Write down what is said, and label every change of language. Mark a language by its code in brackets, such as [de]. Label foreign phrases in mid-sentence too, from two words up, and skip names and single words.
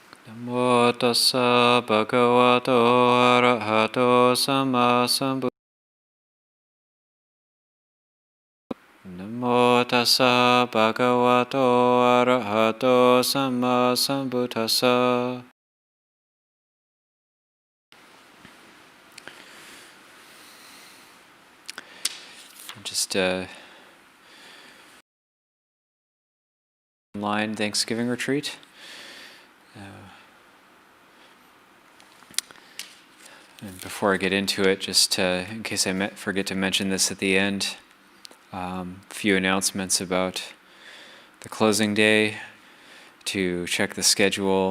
[pi] Namo tassa bhagavato arahato samma sambuddhassa. Namo tassa bhagavato arahato samma sambuddhassa. [en] Just online Thanksgiving retreat. And before I get into it, just in case I forget to mention this at the end, a few announcements about the closing day, to check the schedule.